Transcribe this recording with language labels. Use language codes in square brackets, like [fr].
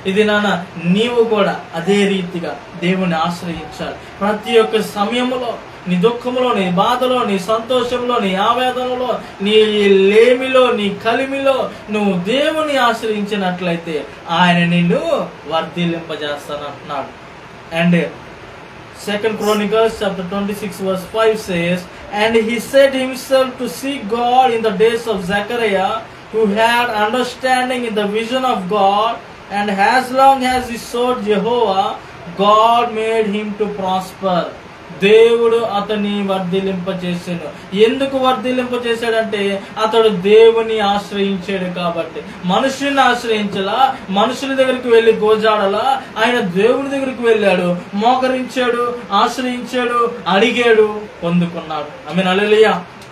[te] ఇది నాన్న నీవు కూడా అదే రీతిగా దేవుని ఆశ్రయించాలి. ప్రతి ఒక్క సమయంలో, నీ దుఃఖంలో, నీ బాధలో, నీ సంతోషంలో, నీ ఆవేదనలో, నీ లేమిలో, నీ కలిమిలో నువ్వు దేవుని ఆశ్రయించినట్లయితే ఆయన నిన్ను వర్ధిల్లింపజేస్తానంటున్నాడు. [en] And 2 Chronicles chapter 26 verse 5 says, and he set himself to seek God in the days of Zechariah, who had understanding in the vision of God, and as long as he sought Jehovah, God made him to prosper. [te] దేవుడు అతన్ని వర్ధిల్లింప చేశాను. ఎందుకు వర్ధిల్లింప చేశాడంటే అతడు దేవుని ఆశ్రయించాడు కాబట్టి. మనుషుని ఆశ్రయించలా, మనుషుల దగ్గరికి వెళ్ళి గోజాడలా, ఆయన దేవుని దగ్గరికి వెళ్ళాడు, మోకరించాడు, ఆశ్రయించాడు, అడిగాడు, పొందుకున్నాడు. ఆమేన్, హల్లెలూయా.